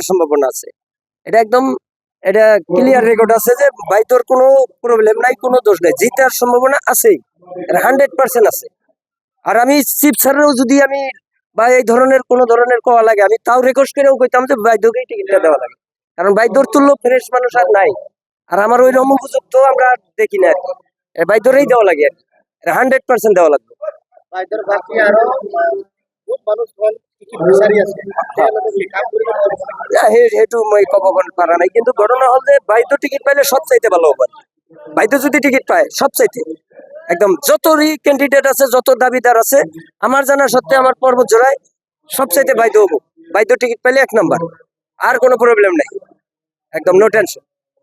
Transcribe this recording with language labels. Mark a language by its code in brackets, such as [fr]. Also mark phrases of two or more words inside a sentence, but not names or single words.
[bn] সম্ভাবনা আছে এটা একদম এটা ক্লিয়ার রেকর্ড আছে যে ভাইতোর কোনো প্রবলেম নাই কোনো দোষ নাই জেতার সম্ভাবনা আছেই 100% আছে আর আমি চিফ স্যারেরও যদি আমি বা এই ধরনের কোনো ধরনের কোয়া লাগে আমি তাও রিকোয়েস্ট করেও কইতাম যে বাইদোকেই টিকিটটা দেওয়া লাগে কারণ বাইদোর তুল্য ফ্রেশ মানুষ আর নাই আর আমার ওই রকম উপযুক্ত আমরা দেখি না আর কি বাইদোরেই দেওয়া লাগে আর 100% দেওয়া লাগবে [as] বাইদৰ বাকি আৰু বহুত মানুহ টিকিট বিচাৰি আছে তেওঁলোকে কাম কৰিব [bn] সেইটো মই কব পারা নাই কিন্তু ঘটনা হল যে বাইদো টিকিট পাইলে সব চাইতে ভালো হবে বাইদো যদি টিকিট পায় সব চাইতে একদম যতই ক্যান্ডিডেট আছে যত দাবিদার আছে আমার জানা সত্ত্বে আমার পর্বত জোড়ায় সবচাইতে বাইদো হবো বাইদো টিকিট পাইলে 1 নাম্বার আর কোনো প্রবলেম নাই একদম [en] no tension